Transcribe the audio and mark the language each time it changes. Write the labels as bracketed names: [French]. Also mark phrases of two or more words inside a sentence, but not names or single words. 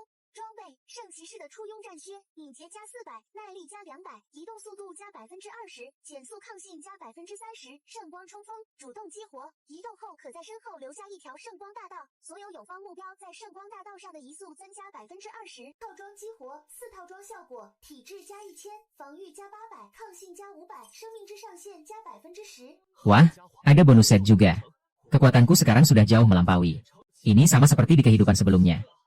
[Chinese] 装备圣骑士的初拥战靴，敏捷加400，耐力加200，移动速度加20%，减速抗性加30%，圣光冲锋，主动激活，移动后可在身后留下一条圣光大道，所有友方目标在圣光大道上的移速增加20%。套装激活4套装效果，体质加1000，防御加800，抗性加500，生命之上限加10%。 [Indonesian] Wah, ada bonus set juga. Kekuatanku sekarang sudah jauh melampaui. Ini sama seperti di kehidupan sebelumnya.